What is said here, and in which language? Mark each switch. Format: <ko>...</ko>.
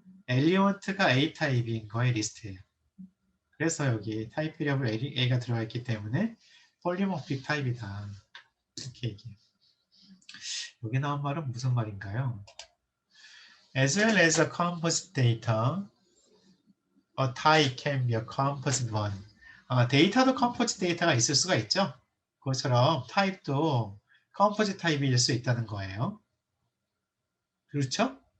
<ko>엘리먼트가 A 타입인 거의 리스트예요. 그래서 여기 타입 베리어블 A가 들어가 있기 때문에 폴리모픽 타입이다. 이렇게 얘기해요. 여기 나온 말은 무슨 말인가요?</ko> <en>As well as a composite data, a type can be a composite one.</en> <ko>데이터도 composite 데이터가 있을 수가 있죠. 그것처럼 타입도 composite 타입일 수 있다는 거예요. 그렇죠?</ko>